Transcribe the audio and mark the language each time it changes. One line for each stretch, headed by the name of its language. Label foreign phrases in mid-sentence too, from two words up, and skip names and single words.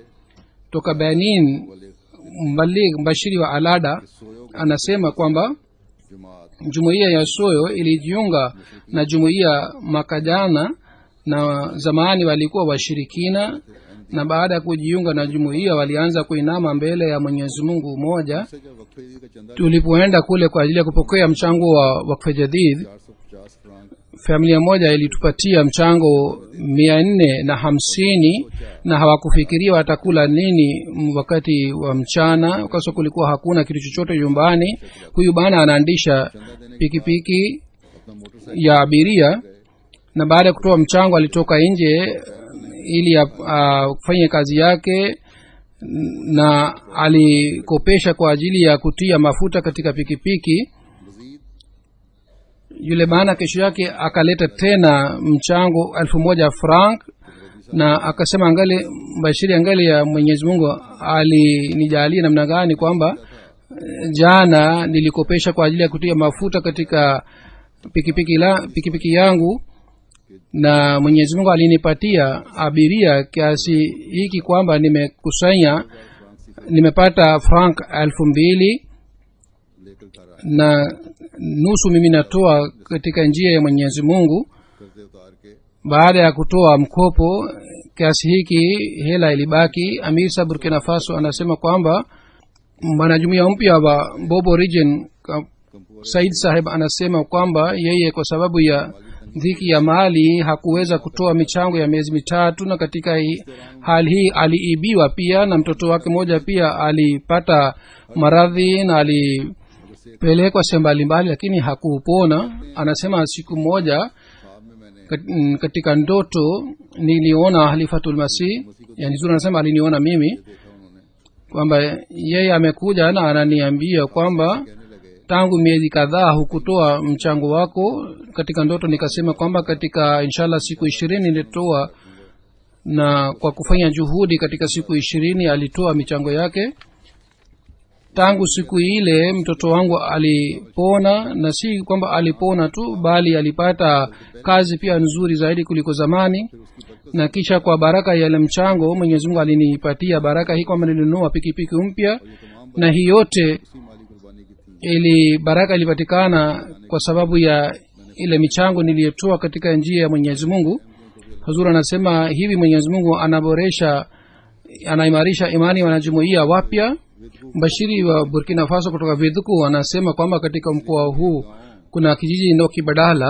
Swahili: Toka Benin, Mbalig Bashiri wa Alada anasema kwamba जमात jumuiya ya Soyo ilijiunga na jumuiya mwaka jana, na zamani walikuwa washirikina, na baada ya kujiunga na jumuiya walianza kuinama mbele ya Mwenyezi Mungu mmoja.
Urdu: سے جب وقفے کا چندہ
Swahili: Tulipoenda kule kwa ajili ya kupokea mchango wa wakfe jadid, 450 फ्रांक familia moja ilitupatia mchango 450, na hawakufikiria watakula nini wakati wa mchana, kwa sababu kulikuwa hakuna kitu chochote nyumbani. Huyu bana anaandisha pikipiki
Urdu: اپنا موٹر سائیکل
Swahili: ya abiria, na baada ya kutoa mchango alitoka nje ili afanye kazi yake, na alikopesha kwa ajili ya kutia mafuta katika pikipiki. मजीद Yule bana kesho yake akaleta tena mchango 1000 franc, na akasema angali Bashiri, angali ya Mwenyezi Mungu alinijalia namna gani kwamba jana nilikopesha kwa ajili ya kutia mafuta katika pikipiki yangu, na Mwenyezi Mungu alinipatia abiria kiasi hiki kwamba nimepata franc 2000,
Urdu: لے کر گھر آئے,
Swahili: na nusu mimi natoa katika njia ya Mwenyezi Mungu.
Urdu: قرضے اتار کے
Swahili: Baada ya kutoa mkopo kiasi hiki, hela ilibaki. Amir sa Burkina Faso anasema kwamba mwanajumuiya mpya wa Bobo region Said Saheb anasema kwamba yeye kwa sababu ya dhiki ya mali hakuweza kutoa michango ya miezi mitatu, na katika hali hii aliibiwa pia, na mtoto wake mmoja pia alipata maradhi na alipelekwa sehemu mbalimbali, lakini hakupona. Anasema siku moja
Urdu: خواب میں میں نے
Swahili: katika ndoto niliona Halifatul Masih, yani Zuri anasema aliniona mimi
Urdu: دیکھا، انہوں نے
Swahili: kwamba yeye amekuja na ananiambia kwamba
Urdu: کہنے لگے
Swahili: tangu miezi kadhaa hukutoa mchango wako. Katika ndoto nikasema kwamba katika inshallah siku 20 nilitoa, na kwa kufanya juhudi katika siku 20 alitoa michango yake. Tangu siku ile mtoto wangu alipona, na si kwamba alipona tu, bali alipata kazi pia nzuri zaidi kuliko zamani. Na kisha kwa baraka ya ile mchango Mwenyezi Mungu alinipatia baraka hii kwamba nilinunua pikipiki mpya, na hii yote
Urdu: اسی مالی قربانی کی تھی.
Swahili: ili baraka ilipatikana kwa sababu ya ile michango niliyotoa katika njia ya Mwenyezi Mungu. Hazur anasema hivi Mwenyezi Mungu anaimarisha imani ya wanajumuiya wapya. Bashiri wa Burkina Faso kutoka Vidhuku anasema kwamba katika mkoa huu kuna kijiji Ndoki Badala.